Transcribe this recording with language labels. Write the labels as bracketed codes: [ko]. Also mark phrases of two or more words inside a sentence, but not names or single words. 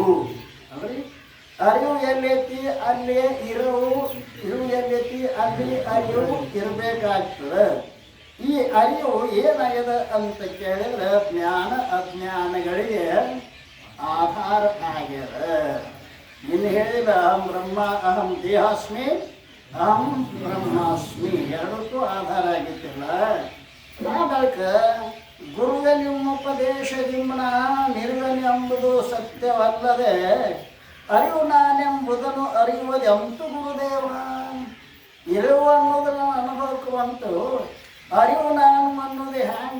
[kn] ಅಂದ್ರೆ ಅರಿವು ಎಲ್ಲೈತಿ ಅಲ್ಲಿ ಇರವು ಎಲ್ಲೈತಿ ಅಲ್ಲಿ ಅರಿವು ಇರಬೇಕಾಗ್ತದೆ. ಈ ಅರಿವು ಏನಾಗ್ಯದ ಅಂತ ಕೇಳಿದ್ರೆ ಜ್ಞಾನ ಅಜ್ಞಾನಗಳಿಗೆ ಆಧಾರ ಆಗ್ಯದ. ಇನ್ನು ಹೇಳಿದ [sa] ಅಹಂ ಬ್ರಹ್ಮ, ಅಹಂ ದೇಹಾಸ್ಮಿ, ಅಹಂ ಬ್ರಹ್ಮಾಸ್ಮಿ [kn] ಎರಡಕ್ಕೂ ಆಧಾರ ಆಗಿತ್ತಿಲ್ಲ. ನಾಲ್ಕ ಗುರುವೆ ನಿಮ್ಮುಪದೇಶದಿಂಬನ ನಿರ್ಗಣಿ ಎಂಬುದು ಸತ್ಯವಲ್ಲದೆ ಅರಿವು ನಾನೆಂಬುದನ್ನು ಅರಿಯುವುದೆಂತು ಗುರುದೇವ. ಇರುವು ಅನ್ನೋದನ್ನು ಅನುಭವಕ್ಕೆ ಬಂತು, ಅರಿವು ನಾನು ಅನ್ನೋದು ಹ್ಯಾಂಗ?